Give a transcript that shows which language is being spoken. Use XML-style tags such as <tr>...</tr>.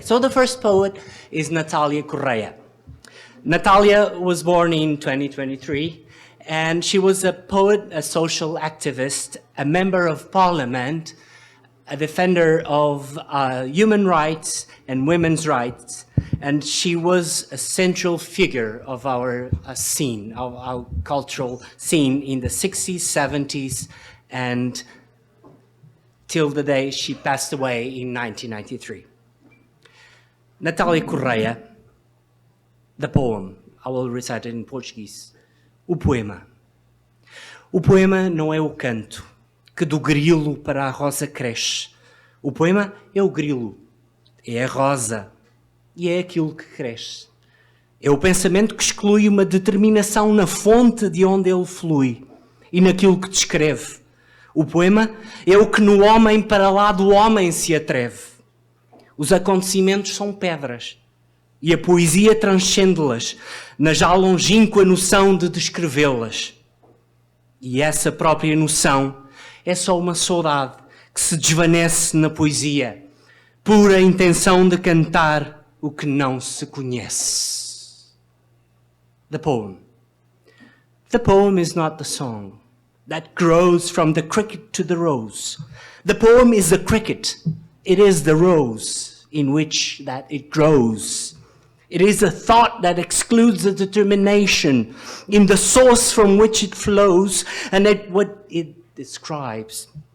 <en>So the first poet is Natalia Correia. Natalia was born in 2023, and she was a poet, a social activist, a member of parliament, a defender of human rights and women's rights, and she was a central figure of our scene, of our cultural scene in the 60s, 70s, and till the day she passed away in 1993. Natalia Correia, the poem, I will recite it in Portuguese.</en> <pt>O poema. O poema não é o canto que do grilo para a rosa cresce. O poema é o grilo, é a rosa e é aquilo que cresce. É o pensamento que exclui uma determinação na fonte de onde ele flui e naquilo que descreve. O poema é o que no homem para lá do homem se atreve. Os acontecimentos são pedras e a poesia transcende-las na já longínqua noção de descrevê-las. E essa própria noção é só uma saudade que se desvanece na poesia, pura intenção de cantar o que não se conhece.</pt> <en>The poem. The poem is not the song. that grows from the cricket to the rose. The poem is the cricket. It is the rose in which that it grows. It is a thought that excludes the determination in the source from which it flows and what it describes.</en>